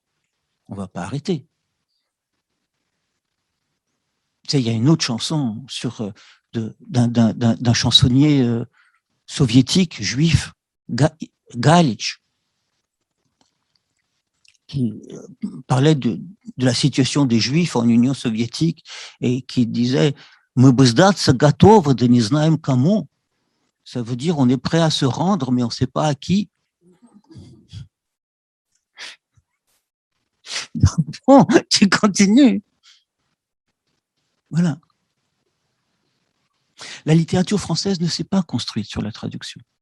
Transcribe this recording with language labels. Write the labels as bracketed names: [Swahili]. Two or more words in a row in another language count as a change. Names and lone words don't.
[French] On va pas arrêter. Tu sais, il y a une autre chanson d'un chansonnier soviétique, juif, Galitch, qui parlait de la situation des Juifs en Union soviétique et qui disait [Russian] Мы бы сдаться готовы, да не знаем кому. [French] Ça veut dire on est prêt à se rendre, mais on ne sait pas à qui. Bon, tu continues. Voilà. La littérature française ne s'est pas construite sur la traduction.